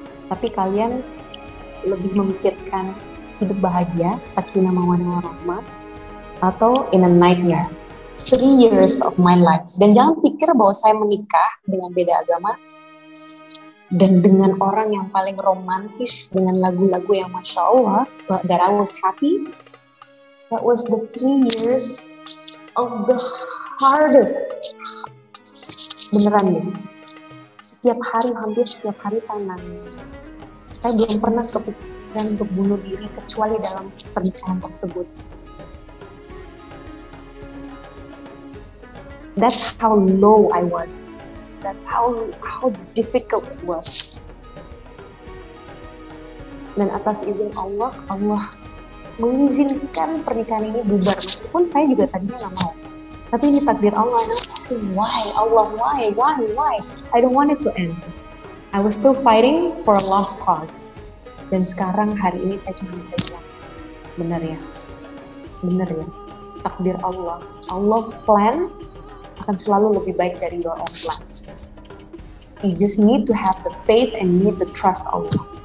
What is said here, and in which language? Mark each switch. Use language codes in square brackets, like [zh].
[id] Tapi kalian lebih memikirkan hidup bahagia, sakinah mawaddah warahmah, atau [en] in a nightmare. 3 years of my life. [id] Dan jangan pikir bahwa saya menikah dengan beda agama dan dengan orang yang paling romantis dengan lagu-lagu yang Masya Allah, [en] that I was happy. That was the 3 years of the hardest. [id] Beneran deh. Hampir setiap hari saya nangis. Saya belum pernah kepikiran untuk bunuh diri kecuali dalam pernikahan tersebut. [en] That's how low I was. That's how difficult it was. [id] Dan atas izin Allah mengizinkan pernikahan ini bubar. Meskipun saya juga tadinya nggak mau. Tapi ini takdir Allah. [en] Why Allah? Why? I don't want it to end. I was still fighting for a lost cause. [id] Dan sekarang hari ini saya cuma bisa bilang, benar ya. Takdir Allah. [en] Allah's plan [id] akan selalu lebih baik dari [en] your own plans. You just need to have the faith and you need to trust Allah.